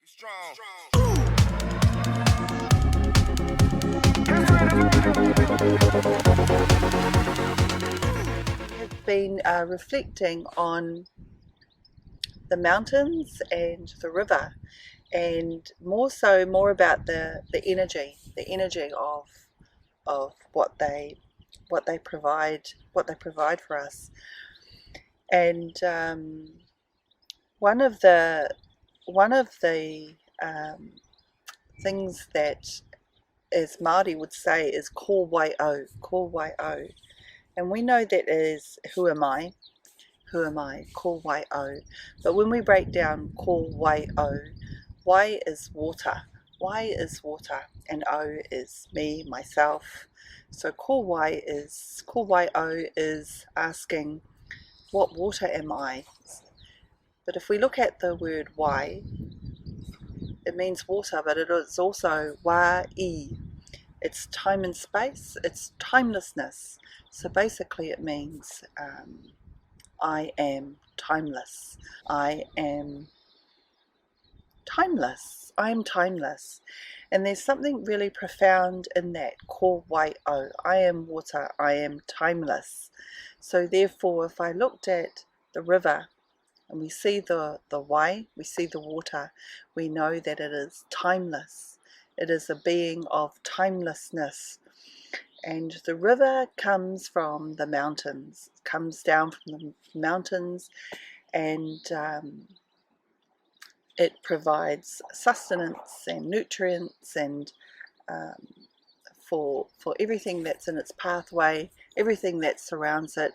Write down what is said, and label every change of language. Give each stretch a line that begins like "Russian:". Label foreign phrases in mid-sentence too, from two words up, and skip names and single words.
English: I've been reflecting on the mountains and the river, and more about the energy of what they provide for us. And one of the things that, as Mauri would say, is
Māori: ko wai o,
English: and we know that is who am I,
Māori: ko wai o.
English: But when we break down
Māori: ko wai o,
English: wai is water, and o is me, myself. So
Māori: ko wai o
English: is asking, what water am I? But if we look at the word wai, it means water, but it is also wa I. It's time and space, it's timelessness. So basically it means I am timeless. I am timeless. And there's something really profound in that,
Māori: ko wai o.
English: I am water, I am timeless. So therefore, if I looked at the river and we see the wai, we see the water, we know that it is timeless. It is a being of timelessness. And the river comes from the mountains, comes down from the mountains, and it provides sustenance and nutrients and for everything that's in its pathway, everything that surrounds it.